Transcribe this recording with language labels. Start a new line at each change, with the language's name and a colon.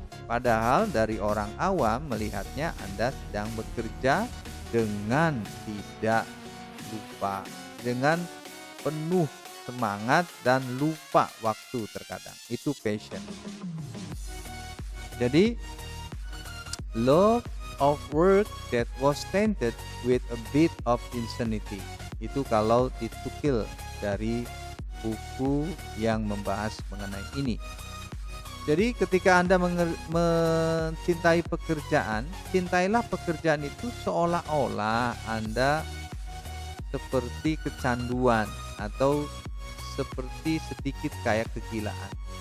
Indonesian: Padahal dari orang awam melihatnya Anda sedang bekerja dengan tidak lupa. Dengan penuh semangat dan lupa waktu terkadang. Itu passion.
English: Jadi love of work that was tainted with a bit of insanity.
Indonesian: Itu kalau ditukil dari buku yang membahas mengenai ini. Jadi ketika Anda mencintai pekerjaan, cintailah pekerjaan itu seolah-olah Anda seperti kecanduan atau seperti sedikit kayak kegilaan.